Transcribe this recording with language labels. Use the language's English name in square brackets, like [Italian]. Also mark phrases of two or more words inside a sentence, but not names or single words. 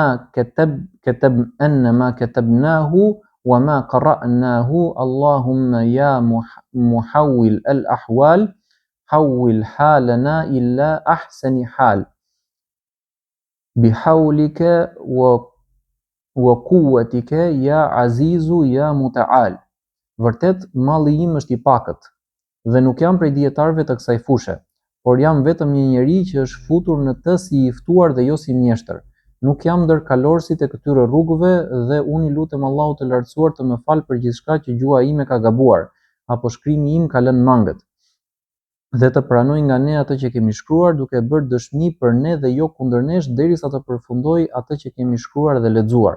[Arabic] ما كتبناه وما قرأناه اللهم يا محول الأحوال حول حالنا إلى أحسن حال بحولك وقوتك يا عزيز يا متعال. [Albanian] Vërtet, malli im është I pakët dhe nuk jam prej dietarëve të kësaj fushë, por jam vetëm një njeri që është futur në të si I ftuar dhe jo si mjeshtër. Nuk jam ndër kalorësit e këtyre rrugëve dhe unë I lutem Allahut të lartësuar të më falë për gjithçka që gjua ime ka gabuar, apo shkrimi im ka lënë mangët, dhe të pranoj nga ne atë që kemi shkruar, duke bërë dëshmi për ne dhe jo kundër nesh, derisa të përfundoj atë që kemi shkruar dhe lexuar.